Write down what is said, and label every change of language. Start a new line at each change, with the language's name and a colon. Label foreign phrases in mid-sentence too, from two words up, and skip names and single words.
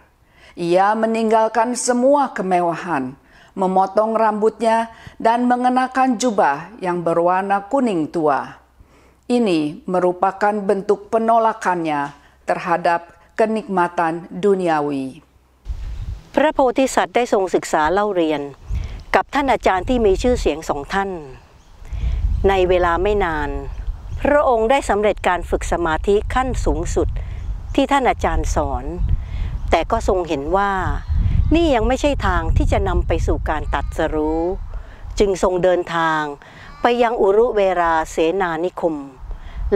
Indonesian: Ia meninggalkan semua kemewahan, memotong rambutnya, dan mengenakan jubah yang berwarna kuning tua. Ini merupakan bentuk penolakannya terhadap kenikmatan duniawi.
Thai: พระโพธิสัตว์ได้ทรงศึกษาเล่าเรียนกับท่านอาจารย์ที่มีชื่อเสียง2 ท่านในเวลาไม่นานพระองค์ได้สำเร็จการฝึกสมาธิขั้นสูงสุดที่ท่านอาจารย์สอนแต่ก็ทรงเห็นว่านี่ยังไม่ใช่ทางที่จะนำไปสู่การตรัสรู้จึงทรงเดินทางไปยังอุรุเวราเสนานิคมและ